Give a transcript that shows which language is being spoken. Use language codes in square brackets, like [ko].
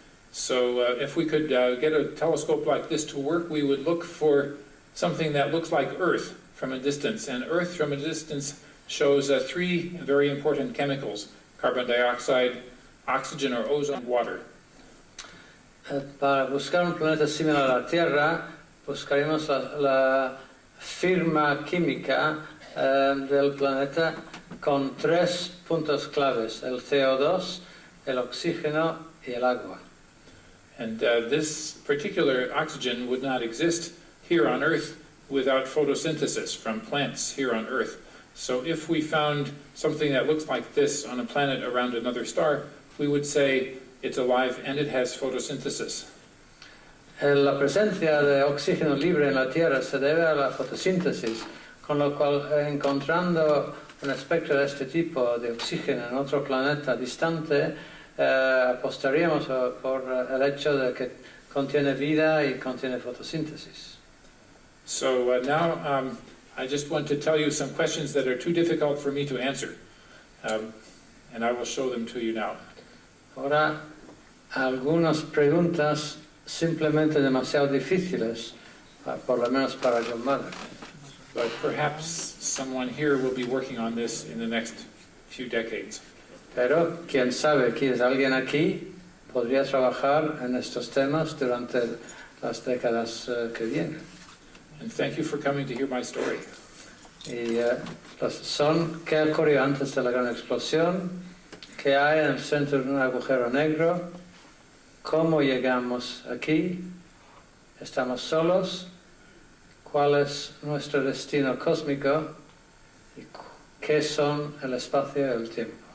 [en] So if we could get a telescope like this to work, we would look for something that looks like Earth from a distance, and Earth from a distance shows three very important chemicals: carbon dioxide, oxygen or ozone, water. [es] Para buscar un planeta similar a la Tierra, buscaremos la firma química del planeta con tres puntos claves: el CO2, el oxígeno y el agua. [en] And this particular oxygen would not exist here on Earth without photosynthesis from plants here on Earth. So if we found something that looks like this on a planet around another star, we would say it's alive and it has photosynthesis. [es] La presencia de oxígeno libre en la Tierra se debe a la fotosíntesis, con lo cual encontrando un espectro de este tipo de oxígeno en otro planeta distante, apostaríamos por el hecho de que contiene vida y contiene fotosíntesis. [en] So now I just want to tell you some questions that are too difficult for me to answer, and I will show them to you now. [es] Ahora, algunas preguntas simplemente demasiado difíciles, por lo menos para John Mather. [en] But perhaps someone here will be working on this in the next few decades. [es] Pero, quién sabe, quizás alguien aquí podría trabajar en estos temas durante las décadas que vienen. [en] And thank you for coming to hear my story. [es] Y son qué ocurrió antes de la gran explosión, qué hay en el centro de un agujero negro, cómo llegamos aquí, estamos solos, cuál es nuestro destino cósmico y qué son el espacio y el tiempo.